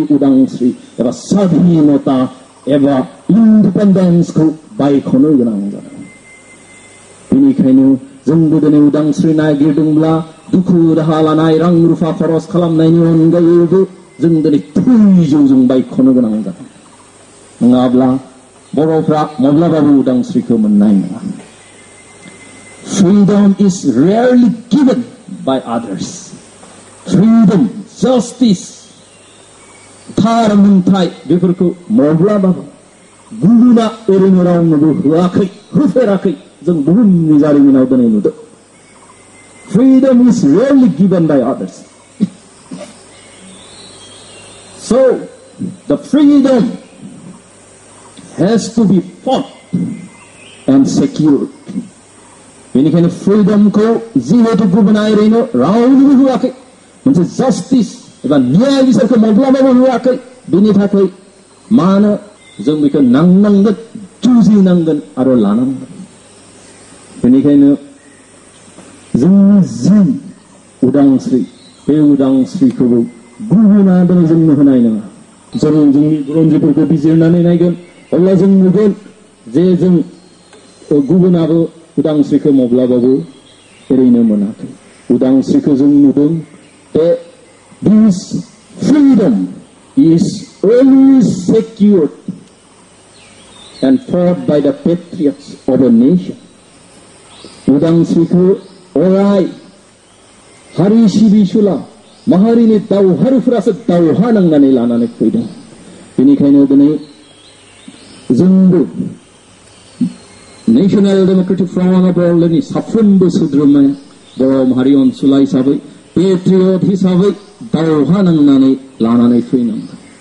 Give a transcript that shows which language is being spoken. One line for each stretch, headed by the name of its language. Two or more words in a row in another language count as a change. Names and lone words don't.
Bodo: उदांस्रि एबा स्वाधीनता एबा इन्डिपेन्डेन्सखौ बायख'नो गोनां जादों बेनिखायनो जोंबो दिनै उदांस्रि नागिरदोंब्ला दुखु दाहा लानाय रां रुफा खरस खालामनायनि अनगायैबो जों दिनै थैजिउजों बायख'नो गोनां जादों नङाब्ला बर'फ्रा माब्लाबाबो उदांस्रिखौ मोननाय नङा
English: Freedom is rarely given by others. Freedom, justice,
Bodo: थार मोनथाय बेफोरखौ माब्लाबाबो गुबुना ओरैनो रावनोबो होफेराखै जों बुहुमनि जारिमिनाव दिनै नुदों
English: Freedom is rarely given by others. So, the freedom has to be fought and secured.
Bodo: बेनिखायनो फ्रीडमखौ जिहेतु गुबुना ओरैनो रावनोबो होआखै मोनसे जस्टिस एबा न्याय बिसारखौ माब्लाबाबो होआखै बेनि थाखाय मानो जों बेखौ नांनांगोन जुजिनांगोन आरो लानांगोन बेनिखायनो जोंनि जि उदांस्रि बे उदांस्रिखौबो गुबुना दिनै जोंनो होनाय नङा जों जोंनि रन्जिफोरखौ बिजिरनानै नायगोन अब्ला जों नुगोन जे जों गुबुनाबो उदांस्रिखौ माब्लाबाबो ओरैनो मोनाखै उदांस्रिखौ जों नुदों
English: that this freedom is always secured and fought by the patriots of a nation.
Bodo: उदांस्रिखौ अराय हारि सिबिसुला माहारिनि दावहारुफोरासो दावहा नांनानै लानानै फैदों बेनिखायनो दिनै जोंबो नेशनेल डेमोक्रेटिक फ्रन्ट अफ बर'लेण्डनि साफ्रोमबो सोद्रोमाया बर' माहारि अनसुला हिसाबै पेट्रियट हिसाबै दावहा नांनानै लानानै फैनांगोन